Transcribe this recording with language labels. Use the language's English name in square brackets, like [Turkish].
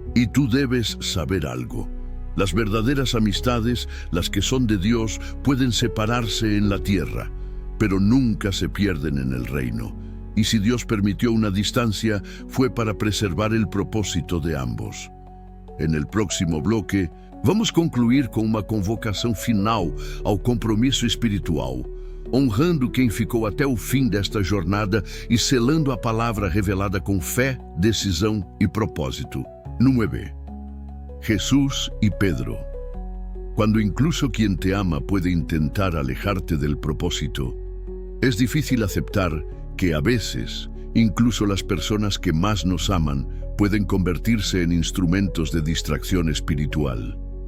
[Spanish] Y tú debes saber algo. Las verdaderas amistades, las que son de Dios, pueden separarse en la tierra, pero nunca se pierden en el reino. Y si Dios permitió una distancia, fue para preservar el propósito de ambos. En el próximo bloque, [Portuguese] vamos concluir com uma convocação final ao compromisso espiritual, honrando quem ficou até o fim desta jornada e selando a palavra revelada com fé, decisão e propósito. [Spanish] 9. Jesús y Pedro. Cuando incluso quien te ama puede intentar alejarte del propósito, es difícil aceptar que a veces, incluso las personas que más nos aman pueden convertirse en instrumentos de distracción espiritual.